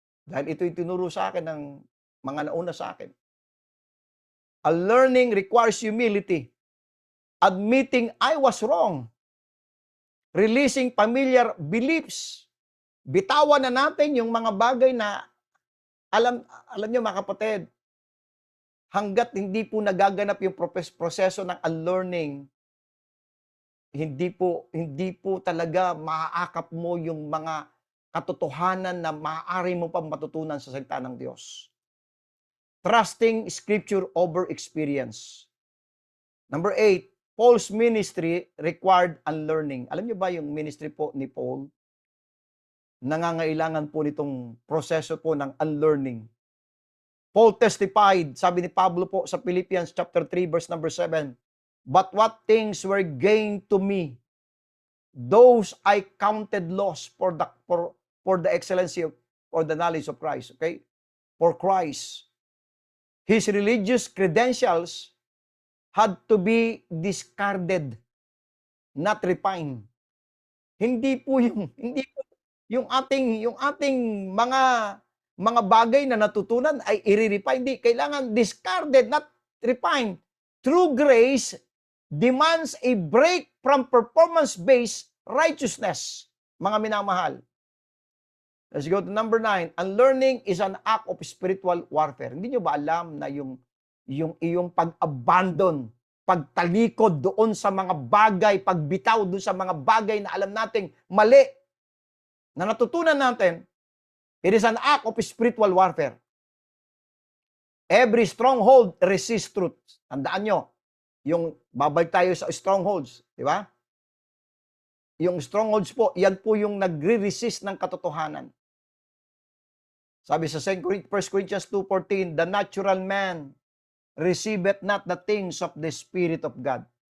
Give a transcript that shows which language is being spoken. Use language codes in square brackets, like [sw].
[tl] Dahil ito'y tinuro sa akin ng mga nauna sa akin. [en] Unlearning requires humility. Admitting I was wrong. Releasing familiar beliefs. [tl] Bitawan na natin yung mga bagay na alam nyo mga kapatid, hanggat hindi po nagaganap yung proseso ng unlearning, hindi po talaga maaakap mo yung mga katotohanan na maaari mo pang matutunan sa salita ng Diyos. [en] Trusting Scripture over experience. Number 8, Paul's ministry required unlearning. [tl] Alam niyo ba yung ministry po ni Paul? Nangangailangan po nitong proseso po ng unlearning. [en] Paul testified, [tl] sabi ni Pablo po sa [en] Philippians chapter 3 verse number 7, but what things were gained to me, those I counted loss for the excellency of, or the knowledge of Christ. Okay? For Christ. His religious credentials had to be discarded, not refined. [tl] Hindi po yung ating mga bagay na natutunan ay i-refine. Hindi, kailangan [en] discarded, not refined. True grace demands a break from performance-based righteousness. [tl] Mga minamahal. [en] Let's go to number 9. Unlearning is an act of spiritual warfare. [tl] Hindi nyo ba alam na yung iyong pag-abandon, pagtalikod doon sa mga bagay, pagbitaw doon sa mga bagay na alam nating mali, na natutunan natin, [en] it is an act of spiritual warfare. Every stronghold resists truth. [tl] Tandaan nyo, yung babalik tayo sa strongholds, di ba? Yung strongholds po, yan po yung nagre-resist ng katotohanan. Sabi sa [en] 1 Corinthians 2:14, the natural man receiveth not the things of the Spirit of God.